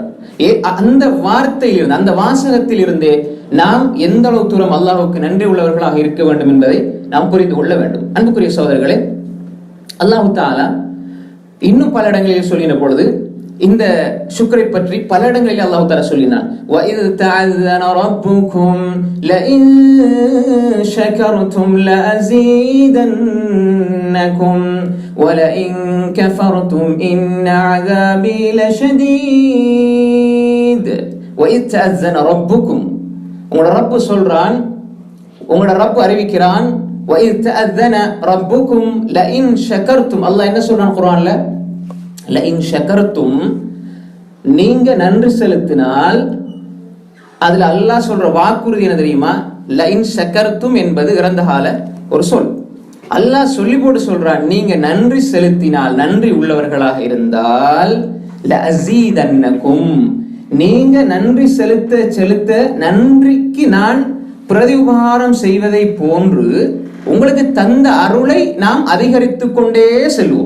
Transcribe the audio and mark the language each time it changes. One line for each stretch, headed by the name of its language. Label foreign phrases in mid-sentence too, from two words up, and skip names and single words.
Tamil: அந்த வார்த்தையிலிருந்து, அந்த வாசகத்தில் இருந்தே நாம் எந்த அளவு தூரம் அல்லாஹ்வுக்கு நன்றி உள்ளவர்களாக இருக்க வேண்டும் என்பதை நாம் புரிந்து கொள்ள வேண்டும். அன்புக்குரிய சகோதரர்களே,
Arabic: الله تعالى
Tamil: இன்னும் பல இடங்களில் சொல்லின பொழுது இந்த ஷுக்ரை பற்றி பல இடங்களில்
Arabic: الله تعالى
Tamil: சொல்லினான்.
Arabic: وَإِذْ تَعَذَّنَ رَبُّكُمْ لَئِن شَكَرْتُمْ لَأَزِيدَنَّكُمْ وَلَئِن كَفَرْتُمْ إِنَّ عَذَابِي لَشَدِيدٌ. وَإِذْ تَعَذَّنَ رَبُّكُمْ,
Tamil: உங்களோட ரப்பு சொல்றான், உங்களோட ரப்பு அறிவிக்கிறான்.
Arabic: وَإِذْ تَعَذَّنَ رَبُّكُمْ لَئِن شَكَرْتُمْ,
Tamil: அல்லாஹ் என்ன சொல்றான் குர்ஆன்ல?
Arabic: لئن شكرتم,
Tamil: நீங்க நன்றி செலுத்தினால், அதுல அல்லாஹ் சொல்ற வாக்குறுதி என்ன தெரியுமா?
Arabic: لئن شكرتم
Tamil: என்பது இறந்த கால ஒரு சொல். அல்லாஹ் சொல்லி போட்டு சொல்றான், நீங்க நன்றி செலுத்தினால், நன்றி உள்ளவர்களாக இருந்தால், லஅஸீதன்னகும், நீங்க நன்றி செலுத்த செலுத்த நன்றிக்கு நான் பிரதி உபகாரம் செய்வதை போன்று உங்களுக்கு தந்த அருளை நாம் அதிகரித்து கொண்டே செல்வோம்.